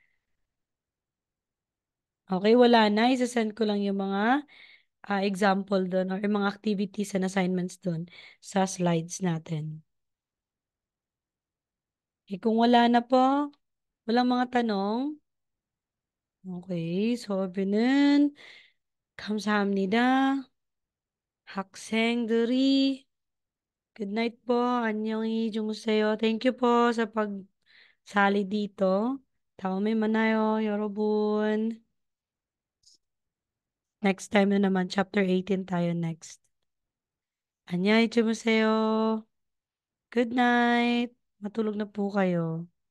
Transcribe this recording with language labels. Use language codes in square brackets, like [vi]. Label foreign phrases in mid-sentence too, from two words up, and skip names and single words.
[tl] Okay, wala na. Isasend ko lang yung mga example doon or yung mga activities and assignments doon sa slides natin. Okay, kung wala na po, walang mga tanong. [ko] Okay, 소비는 감사합니다. [en] 학생들이 good night po. [ko] 안녕히 주무세요. [en] Thank you [tl] po sa pagsali dito. [ko] 다음에 만나요, 여러분. [en] Next time [tl] na naman, chapter 18 tayo next. [ko] 안녕히 주무세요. [en] Good night. [tl] Matulog na po kayo.